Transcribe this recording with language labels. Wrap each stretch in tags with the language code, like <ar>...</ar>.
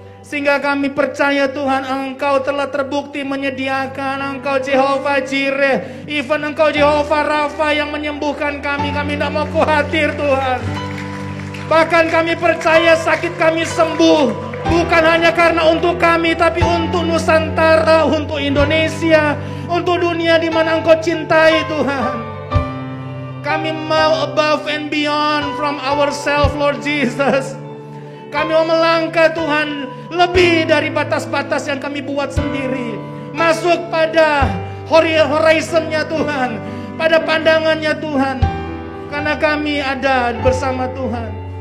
<id>Sehingga kami percaya Tuhan, Engkau telah terbukti menyediakan, Engkau Jehovah Jireh, even Engkau Jehovah Rafa yang menyembuhkan kami tidak mau khawatir Tuhan. Bahkan kami percaya sakit kami sembuh. Bukan hanya karena untuk kami, tapi untuk Nusantara, untuk Indonesia, untuk dunia di mana Engkau cintai Tuhan. Kami mau</id> <en>above and beyond from ourselves, Lord Jesus.</en> <id>Kami mau melangkah Tuhan, lebih dari batas-batas yang kami buat sendiri. Masuk pada horizonnya Tuhan, pada pandangannya Tuhan. Karena kami ada bersama Tuhan.</id>